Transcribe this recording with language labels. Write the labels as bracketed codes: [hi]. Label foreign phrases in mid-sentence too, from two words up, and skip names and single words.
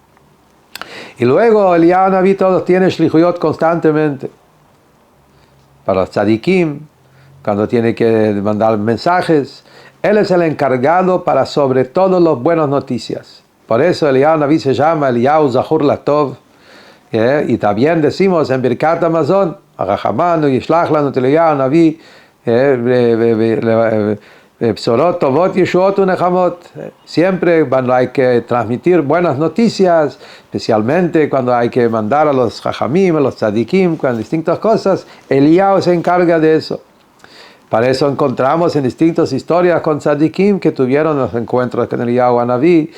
[es] Y luego Eliyahu Hanaví todos tienen shlichuyot constantemente. Para los tzadikim, cuando tiene que mandar mensajes, él es el encargado para sobre todo las buenas noticias. Por eso Eliyahu Hanaví se llama [he] אליהו זכור לטוב, [es] y también decimos en Birkat Hamazon, [he] הרחמן ישלח לנו את אליהו הנביא בשורות טובות ישועות ונחמות. [es] Siempre cuando hay que transmitir buenas noticias, especialmente cuando hay que mandar a los jajamim, a los tzadikim, con distintas cosas, Eliyahu se encarga de eso. Para eso encontramos en distintas historias con tzadikim que tuvieron los encuentros con Eliyahu Hanaví.